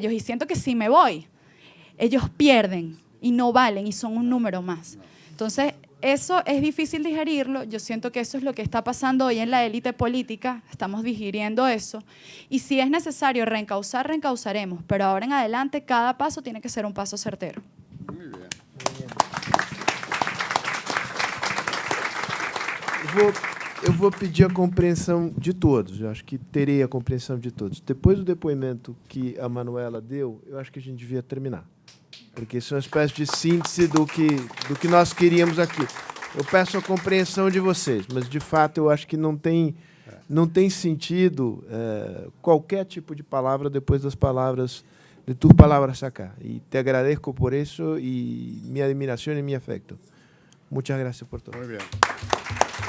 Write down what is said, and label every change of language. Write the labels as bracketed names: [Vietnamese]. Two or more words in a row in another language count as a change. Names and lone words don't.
[Spanish] Y siento que si me voy, ellos pierden y no valen y son un número más. Entonces, eso es difícil digerirlo. Yo siento que eso es lo que está pasando hoy en la élite política. Estamos digiriendo eso. Y si es necesario reencauzar, reencauzaremos. Pero ahora en adelante, cada paso tiene que ser un paso certero. Muy bien. [Portuguese] Eu vou pedir a compreensão de todos. Eu acho que terei a compreensão de todos. Depois do depoimento que a Manuela deu, eu acho que a gente devia terminar. Porque isso é uma espécie de síntese do que nós queríamos aqui. Eu peço a compreensão de vocês, mas, de fato, eu acho que não tem sentido qualquer tipo de palavra depois das palavras, [Spanish] de tus palabras acá. [Portuguese] E [Spanish] te agradezco [Portuguese] por isso e minha admiração e meu afecto. [Spanish] Muchas gracias por todo. Muy bien.